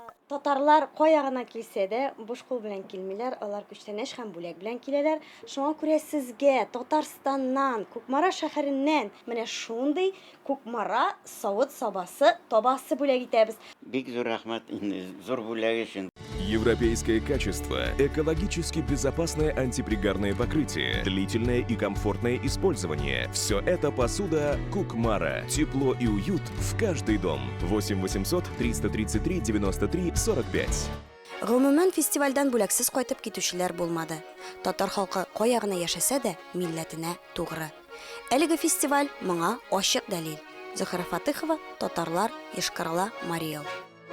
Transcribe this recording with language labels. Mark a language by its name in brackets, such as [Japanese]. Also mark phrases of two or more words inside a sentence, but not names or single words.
[Tatar] Татарлар кая гына килсә дә буш кул белән килмиләр, алар күчтәнәш һәм бүләк белән киләләр. Шуңа күрә сезгә Татарстаннан, Кукмара шәһәреннән менә шундый Кукмара савыт сабасы табасы бүләк итәбез. Бик зур рәхмәт инде, зур бүләк өчен. [Russian] Европейское качество, экологически безопасное антипригарное покрытие, длительное и комфортное использование. Все это посуда Кукмара. Тепло и уют в каждый дом. 8 800 333 93 45. [Tatar] Гомумән фестивальдан бүләксез кайтып китүчеләр булмады. Татар халкы каягына яшәсә дә, милләтенә тугры. Әлеге фестиваль моңа ачык дәлил. Зөһрә Фатыйхова, Татарлар, Йошкар-Ола, Мари Эл.